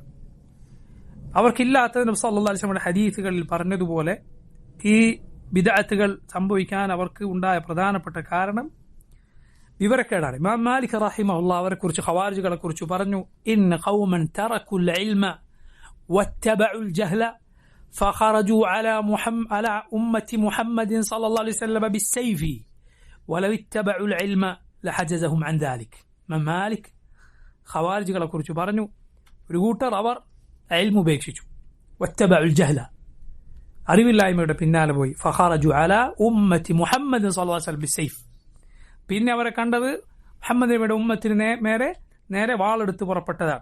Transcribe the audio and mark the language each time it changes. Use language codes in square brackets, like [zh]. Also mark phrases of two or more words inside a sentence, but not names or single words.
[ml] അവർക്കില്ലാത്തത് നബി [ar] صلى الله عليه وسلم [ml] ഹദീസുകളിൽ പറഞ്ഞതുപോലെ ഈ ബിദ്അത്തുകൾ സംഭവിക്കാൻ അവർക്ക് ഉണ്ടായ പ്രധാനപ്പെട്ട കാരണം വിവരക്കേടാണ്. ഇമാം മാലിക് റഹിമഹുല്ലാഹ് അവരെ കുറിച്ച്, ഖവാരിജികളെ കുറിച്ച് പറഞ്ഞു, [ar] إن قوما تركوا العلم واتبعوا الجهل فخرجوا على أمة محمد صلى الله عليه وسلم بالسيف ولو اتبعوا العلم لحجزهم عن ذلك. [ml] ഇമാം മാലിക് ഖവാരിജികളെ കുറിച്ച് പറഞ്ഞു, ഒരു കൂട്ടർ അവർ ഇൽമു ഉപേക്ഷിച്ചു, [ar] واتبعوا الجهل [ml] അറിവില്ലായ്മയുടെ പിന്നാലെ പോയി, [ar] فخرجوا على أمة محمد صلى الله عليه وسلم بالسيف. [ml] പിന്നെ അവരെ കണ്ടത് മുഹമ്മദ് നബിയുടെ ഉമ്മത്തിന് നേരെ വാളെടുത്ത് പുറപ്പെട്ടതാണ്.